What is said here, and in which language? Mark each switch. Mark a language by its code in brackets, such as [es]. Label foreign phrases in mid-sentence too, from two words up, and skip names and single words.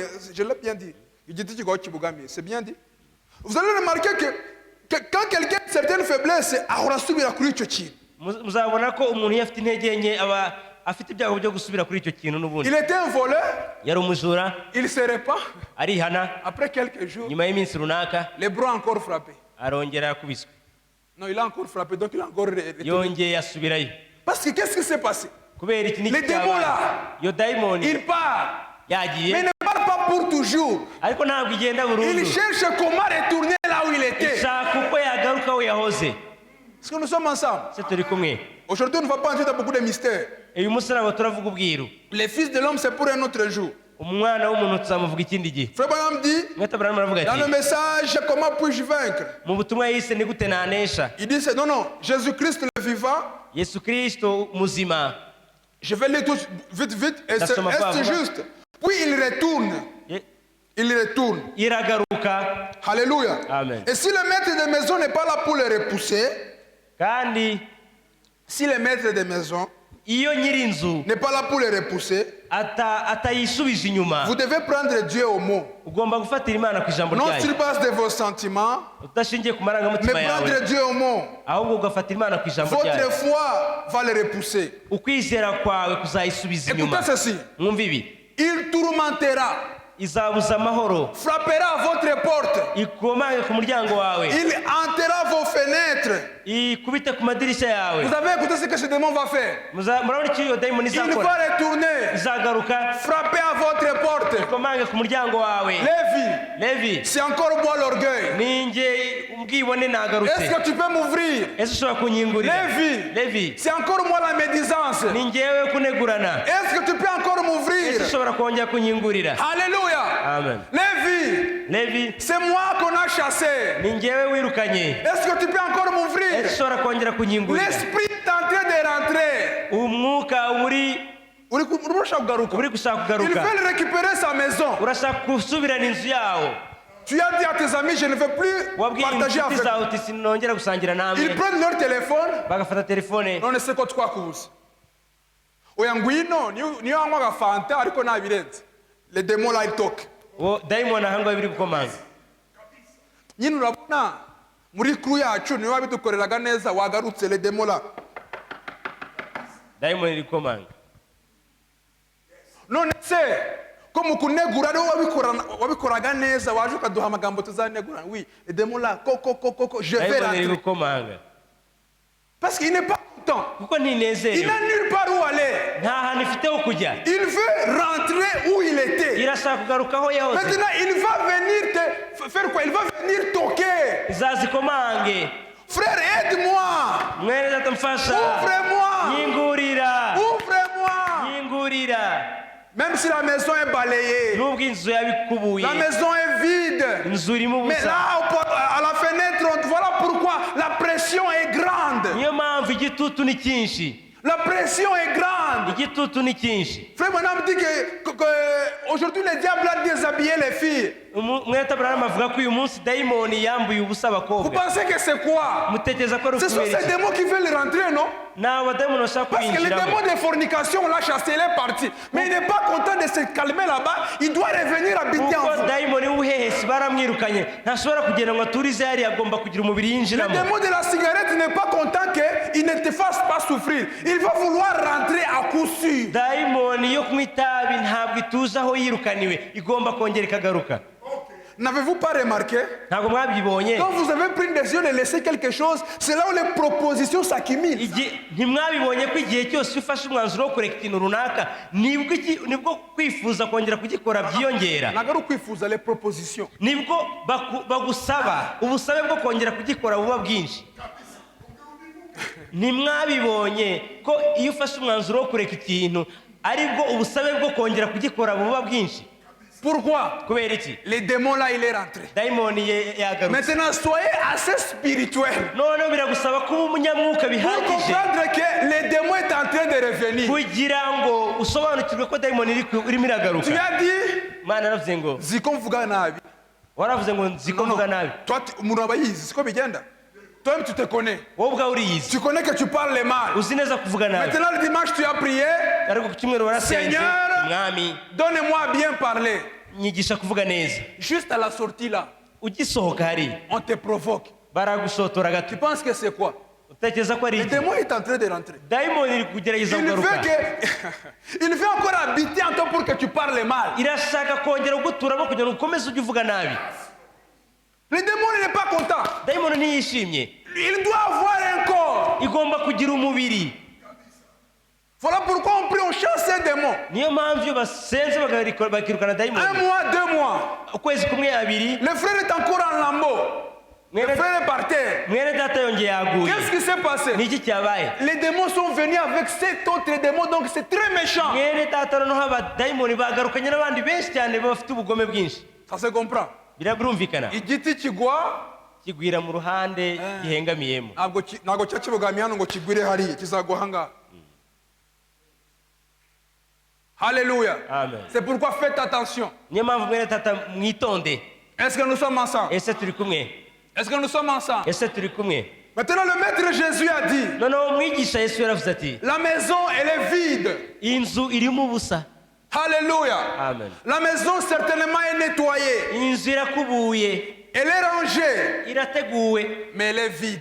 [fr] Je l'ai bien dit. [rw] Igiti kigoho kibogamiye. [fr] C'est bien dit. Vous allez remarquer que quand quelqu'un a certaines faiblesses, [rw] ahora subira kuri icyo kintu. Muzabona ko umuntu iyo afite intege nke aba afite ibyago byo gusubira kuri icyo kintu n'ubundi. [fr] Il était un voleur, [rw] Yari umujura, [fr] il se répand. [rw] arihana, [fr] Après quelques jours, [rw] nyuma y'iminsi runaka [fr] les bras encore frappés. [rw] arongera yakubiswe. [fr] Non, il a encore frappé, donc il a encore retourné. [rw] Yongeye asubirayo. [fr] Parce que qu'est-ce qui s'est passé? [rw] Kubera iki [fr] Les [rw] niki [fr] démons [rw] cyabaye? [fr] là, [rw] Iyo dayimoni [fr] il part. Mais [rw] yagiye, [fr] il ne part pas pour toujours. [rw] ariko ntabwo igenda [fr] Il [rw] burundu. [fr] cherche comment retourner là où il était. [rw] Ishaka uko yagaruka aho yahoze. [fr] Est-ce que nous sommes ensemble? [rw] Se turi kumwe? [fr] Aujourd'hui, on ne va pas entrer dans beaucoup de mystères. [rw] Uyu munsi ntabwo turavuga ubwiru. [fr] Les fils de l'homme, c'est pour un autre jour. [rw] Umwana w'umuntu tuzamuvuga ikindi gihe. [fr] Frère Branham dit, [rw] Mwete Abrahamu aravuga [fr] dans le [rw] ati, [fr] message, comment puis-je vaincre? [rw] mu butumwa yise ni gute nanesha? [fr] Il dit, non, Jésus-Christ le vivant. [rw] Yesu Kristo muzima. [fr] Je vais lire tout vite, et c'est juste. Puis il retourne. Il retourne. [rw] Iragaruka. Alléluia. Amen. [fr] Et si le maître de maison n'est pas là pour le repousser, [rw] Kandi [fr] si le maître de maison [rw] iyo nyirinzu [fr] n'est pas là pour le repousser, [rw] atayisubije inyuma, [fr] vous devez prendre Dieu au mot. [rw] ugomba gufatira Imana ku ijambo [fr] Non [rw] ryayo, [fr] sur base de vos sentiments, [rw] udashingiye ku [fr] mais [rw] marangamutima yawe, [fr] prendre Dieu au mot. [rw] ahubwo ugafatira Imana ku ijambo ryayo. [fr] Votre foi va le repousser. [rw] Ukwizera kwawe kuzayisubiza inyuma. [fr] Écoutez ceci. [rw] Mwumva ibi, [fr] Il tourmentera, [rw] izabuza amahoro, [fr] frappera à votre porte, [rw] ikomange ku muryango wawe, [fr] il hantera vos fenêtres. [rw] ikubite ku madirishya yawe. [fr] Vous avez écouté ce que ce démon va faire? [rw] Murabona icyo iyo dayimoni [fr] Il va [rw] izakora? [fr] retourner, [rw] Izagaruka [fr] frapper à votre porte. [rw] ikomange ku muryango wawe. Lévi, Levi, [fr] c'est encore moi l'orgueil. [rw] ninjye ubwibone [fr] Est-ce [rw] nagarutse. [fr] que tu peux m'ouvrir? [rw] Ese ushobora kunyingurira? Levi, Levi, [fr] c'est encore moi la médisance. [rw] ni njyewe kunegurana. [fr] Est-ce que tu peux encore [rw] Ese [fr] m'ouvrir? [rw] ushobora kongera kunyingurira? Alléluia. Alléluia. Amen. Lévi, Levi, [fr] c'est moi qu'on a chassé. [rw] ni njyewe wirukanye. [fr] Est-ce que tu peux encore m'ouvrir? [rw] Ushobora kongera kunyingurira. [fr] L'esprit est en train de rentrer. [rw] Umwuka uri Urashaka kugaruka. uri gushaka [fr] Il [rw] kugaruka. [fr] veut récupérer sa maison. [rw] Urashaka gusubirana inzu yawo. [fr] Tu as dit à tes amis, je ne veux plus [rw] Wabwiye [fr] partager [rw] inshuti [fr] avec [rw] zawe uti sinongera gusangira [fr] Ils [rw] namwe. [fr] prennent leur téléphone. [rw] Bagafata telefone. None se ko twakubuze. Oya ngwino niyo anywa agafanta ariko ntabirenze. [fr] Les démons là ils toquent. [rw] Daimon ahangaho biri gukomanga. Nyine urabona muri crew yacu niyo wabidukoreraga neza wagarutse [fr] les démons là. [rw] Daimon iri gukomanga. None se ko mukunegura ariwo wabikoraga neza waje ukaduha amagambo tuzanegura. [fr] Oui, les démons là je vais [rw] Daimon iri [fr] rentrer. [rw] gukomanga. [fr] Parce qu'il n'est pas content. [rw] Kuko [fr] Il [rw] ntinezerewe. [fr] n'a nulle part où aller. [rw] Nta hantu ifite ho kujya. [fr] Il veut rentrer où il était. Irashaka kugaruka aho yahoze. Maintenant, il va venir faire quoi? Il va venir toquer. [rw] Izazikomange. [fr] Frère, aide-moi. [rw] Mwene data mfasha. [fr] Ouvre-moi. [rw] Nyingurira. [fr] Ouvre-moi. [rw] Nyingurira. [fr] Même si la maison est balayée, [rw] Nubwo inzu yabikubuye. [fr] la maison est vide. [rw] Inzu irimo [fr] Mais [rw] ubusa. [fr] là, à la fenêtre, voilà pourquoi la pression est grande. [rw] Niyo mpamvu igitutu ni cyinshi. [fr] La pression est grande. [rw] Igitutu ni cyinshi. [fr] Frère Branham dit que aujourd'hui, le diable a déshabillé les filles. [rw] Mwene Branham avuga ko uyu munsi dayimoni yambuye ubusa [fr] Vous [rw] abakobwa. [fr] pensez que c'est quoi? [rw] Mutekereza ko ari [fr] Ce sont [rw] ukubera [fr] ces [rw] iki? [fr] démons qui veulent rentrer, non? [rw] Ni abadayimoni bashaka [fr] Parce que le [rw] kwinjiramo. [fr] démon de fornication, on l'a chassé, il est parti. Mais il n'est pas content de se calmer là-bas. Il doit revenir habiter en [rw] Kuko [fr] vous. [rw] dayimoni w'ubuhehesi baramwirukanye. Ntashobora kugenda ngo aturize hariya, agomba kugira umubiri [fr] Le [rw] yinjiramo. [fr] démon de la cigarette n'est pas content qu'il ne te fasse pas souffrir. Il va vouloir rentrer à coup sûr. [rw] Dayimoni yo kunywa itabi ntabwo ituze aho yirukaniwe, igomba kongera ikagaruka. [fr] N'avez-vous pas remarqué? [rw] Ntabwo mwabyibonye? [fr] Quand vous avez pris une décision de laisser quelque chose, c'est là où les propositions s'accumulent. [rw] Ntimwabibonye ko igihe cyose iyo ufashe umwanzuro wo kureka ikintu runaka nibwo kwifuza kongera kugikora byiyongera. Nagaru kwifuza [fr] les propositions. [rw] Nibwo bagusaba ubusabe bwo kongera kugikora buba bwinshi. Ntimwabibonye ko iyo ufashe umwanzuro wo kureka ikintu aribwo ubusabe bwo kongera kugikora buba bwinshi. [fr] Pourquoi? [rw] Kubera iki? [fr] Les démons là, il est rentré. [rw] Dayimoni yagarutse. [fr] Maintenant, soyez assez spirituel. [rw] Noneho biragusaba kuba umunyamwuka [fr] Pour [rw] bihagije [fr] comprendre que le démon est en train de revenir. [rw] kugira ngo usobanukirwe ko dayimoni irimo iragaruka. [fr] Tu as dit, [rw] Mana yaravuze ngo ziko mvuga nabi. waravuze ngo nziko mvuga nabi. Toi, umuntu abayizi, siko bigenda. [fr] Toi-même, tu te connais. [rw] Wowe ubwawe uriyizi, [fr] Tu connais que tu parles mal. [rw] uzi neza kuvuga nabi. [fr] Maintenant, le dimanche, tu as prié. [rw] Ariko ku cyumweru warasenze, [fr] Seigneur, [rw] mwami [fr] donne-moi à bien parler. [rw] nyigisha kuvuga neza. [fr] Juste à la sortie là, [rw] Ugisohoka hari [fr] on te provoque. [rw] baragusotora [fr] Tu [rw] gato, [fr] penses que c'est quoi? [rw] utekereza ko ari [fr] Le [rw] iki? [fr] démon est en train de rentrer. [rw] Dayimoni iri kugerageza [fr] Il veut [rw] kugaruka. [fr] que... Il veut encore habiter en toi pour que tu parles mal. [rw] Irashaka kongera guturamo kugira ngo ukomeze ujye uvuga nabi. [fr] Le démon il n'est pas content. [rw] Dayimoni ntiyishimye, [fr] Il doit avoir un corps. [rw] igomba kugira umubiri. [fr] Voilà pourquoi on prie, on chasse un démon. [rw] Niyo mpamvu iyo basenze bakirukana [fr] Un [rw] dayimoni, [fr] mois, 2 mois. [rw] ukwezi kumwe abiri, [fr] Le frère est encore en lambeau. Le frère est par terre. [rw] mwene data yongeye yaguye. [fr] Qu'est-ce qui s'est passé? [rw] Ni iki cyabaye? [fr] Les démons sont venus avec 7 autres démons, donc c'est très méchant. [rw] Mwene data noneho abadayimoni bagarukanye n'abandi benshi cyane bafite ubugome bwinshi. [fr] Ça se comprend. [rw] Birumvikana. Igiti kigwa Kigwira mu ruhande gihengamiyemo. ntabwo cya kibogamiye hano ngo kigwire hariya kizagwa ahangaha. Alléluia. Amen. [fr] C'est pourquoi faites attention. [rw] Niyo mpamvu mwene data mwitonde. [fr] Est-ce que nous sommes ensemble? [rw] Ese turi kumwe? [fr] Est-ce que nous sommes ensemble? [rw] Ese turi kumwe? [fr] Maintenant, le maître Jésus a dit, [rw] Noneho umwigisha Yesu yaravuze ati, [fr] la maison, elle est vide. [rw] inzu irimo ubusa. Alléluia. Amen. [fr] La maison, certainement, est nettoyée. [rw] Inzu irakubuye, [fr] Elle est rangée, [rw] irateguwe, [fr] mais elle est vide.